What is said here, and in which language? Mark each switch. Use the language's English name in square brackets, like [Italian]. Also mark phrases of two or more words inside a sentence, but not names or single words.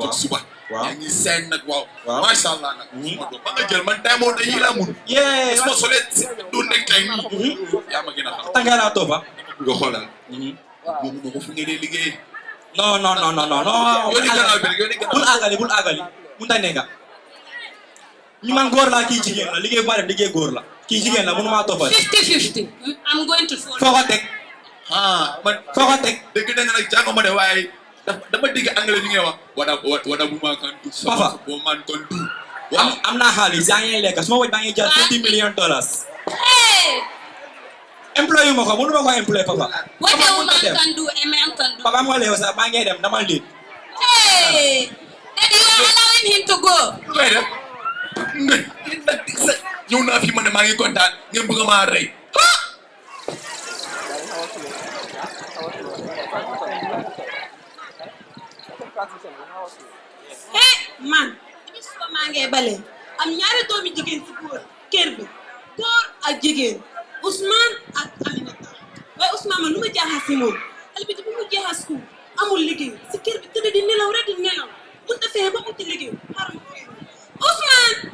[Wolof] suba yaa ngi sign nag waaw masha Allah nag suma doom ba nga jël man tey moo yi la mun suma solee du nekk tey yaa ma gën a xam tanga laa toppa nga xoolal boobu ma ko fu ngeen dee liggéey non bul àggali mun ta nekka ñu man góor laa kii jigéen la liggéey bu ma def liggéey góor la kii jigéen la mënu maa toppal [English] 50-50 I'm going to follow [Wolof] foo ko teg man foo ko teg dëgg na nag jàngo ma de waaye dama dégg anglais li ngay wax wada bu ma kan du papa boo man kon du am naa xaalis yaa ngi lekk su ma wëj baa ngi jar $20 million employé ma ko mënu ma ko employé papa [English] what a woman can do a man can do [Wolof] papa moo leew sax maa ngi dem dama liit [English] Daddy, you are allowing him to go [Wolof] ngay def ñëw naa fi ma ne maa ngi kontaan ngeen bëgg maa rey man soo maa ngi bale am ñaari doomi jigéen ci kër bi góor ak jigéen Ousmane ak Aminata waaye Ousmane man lu ma jaaxal si moom xale bi bu mu jeexal school amul liggéey si kër bi tëdd di nelaw rek di nelaw mënut a fexe ba uti liggéey Ousmane